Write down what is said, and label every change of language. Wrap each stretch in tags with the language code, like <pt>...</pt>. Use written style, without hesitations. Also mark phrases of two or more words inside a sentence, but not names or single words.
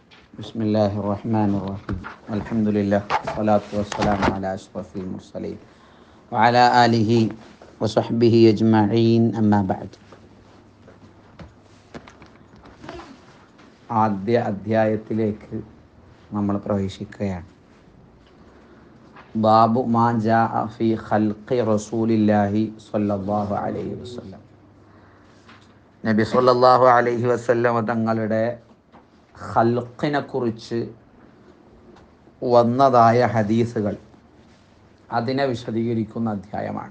<ar>بسم الله الرحمن الرحيم الحمد لله والصلاة والسلام على أشرف المرسلين وعلى آله وصحبه أجمعين أما بعد.</ar> <ml>ആദ്യ അധ്യായത്തിലേക്ക് നമ്മൾ പ്രവേശിക്കുകയാണ്.</ml> <ar>باب ما جاء في خلق رسول الله صلى الله عليه وسلم.</ar> <ml>നബി</ml> <ar>صلى الله عليه وسلم</ar> <ml>തങ്ങളുടെ ഖൽഖിനെ കുറിച്ച് വന്നതായ ഹദീസുകൾ അതിനെ വിശദീകരിക്കുന്ന അധ്യായമാണ്.</ml>